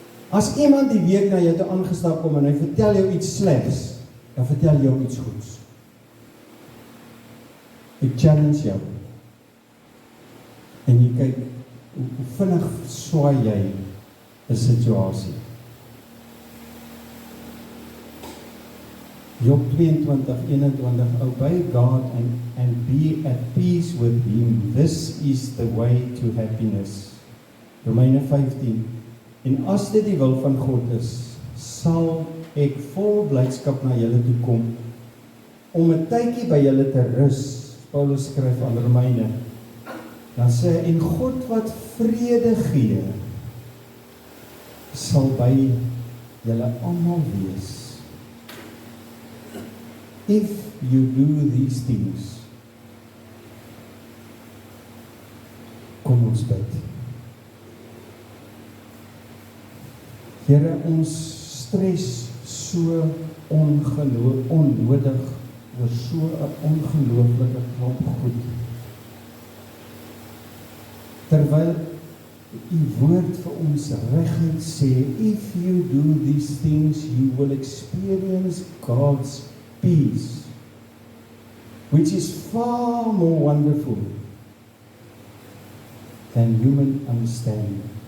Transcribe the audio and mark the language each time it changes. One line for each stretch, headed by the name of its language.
Afrikaans: As iemand die week na jou toe aangestap kom en hy vertel jou iets slegs, dan vertel jy hom iets goeds. Ek challenge jou. En jy kyk, hoe vinnig swaai jy 'n situasie.
English: Job 22:21, obey God and be at peace with him. This is the way to happiness.
Afrikaans: Romeine 15, en as dit die wil van God is, sal ek vol blydskap na julle toe kom, om 'n tydjie by julle te rus. Paulus skryf aan Romeine, dan sê hy, en God wat vrede gee, sal by julle almal wees.
English: If you do these things,
Afrikaans: kom ons bid. Here, ons stres so onnodig oor so 'n ongelooflike klomp goed. Terwyl u woord vir ons reguit sê,
English: if you do these things, you will experience God's peace, which is far more wonderful than human understanding.